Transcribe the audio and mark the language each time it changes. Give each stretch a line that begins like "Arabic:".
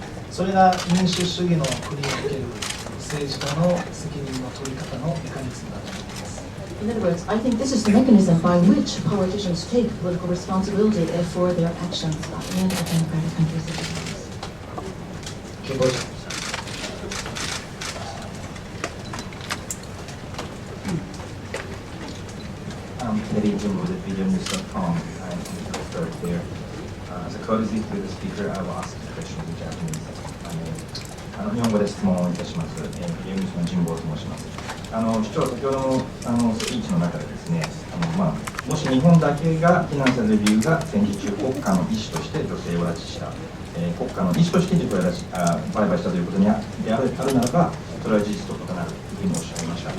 Japanese: それが民主主義の国における政治家の責任の取り方のメカニズムだと思います。
English: In other words, I think this is the mechanism by which politicians take political responsibility for their actions in a democratic country such as ours. Video.com. I'm going to start there. As a courtesy to the speaker, I will ask the question in Japanese.
Japanese: 日本語で質問をいたします。ビデオニュースの神保と申します。市長、先ほどのスピーチの中でですね、もし日本だけが非難される理由が戦時中国家の意思として女性を拉致した、国家の意思として自己を売買したということであるならば、それは事実と異なるというふうにおっしゃいました。